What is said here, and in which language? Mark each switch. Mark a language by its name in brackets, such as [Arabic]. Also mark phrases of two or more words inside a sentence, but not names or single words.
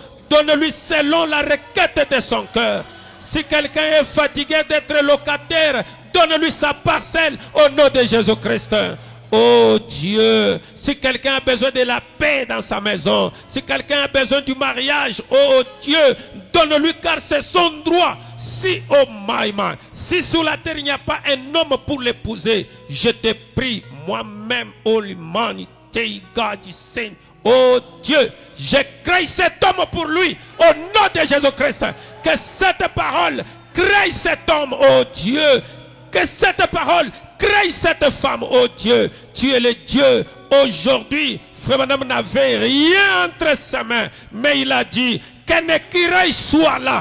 [French] Donne-lui selon la requête de son cœur. Si quelqu'un est fatigué d'être locataire, donne-lui sa parcelle au nom de Jésus-Christ. Oh Dieu, si quelqu'un a besoin de la paix dans sa maison, si quelqu'un a besoin du mariage, oh Dieu, donne-lui car c'est son droit. Si, [English] oh my man, [French] si sur la terre il n'y a pas un homme pour l'épouser, je te prie, moi-même, oh l'humanité, [English] God is saying, [French] oh Dieu, je crée cet homme pour lui, au nom de Jésus-Christ. Que cette parole crée cet homme, oh Dieu. Que cette parole crée cette femme, oh Dieu. Tu es le Dieu. Aujourd'hui, frère madame n'avait rien entre ses mains, mais il a dit qu'un écrivain soit là.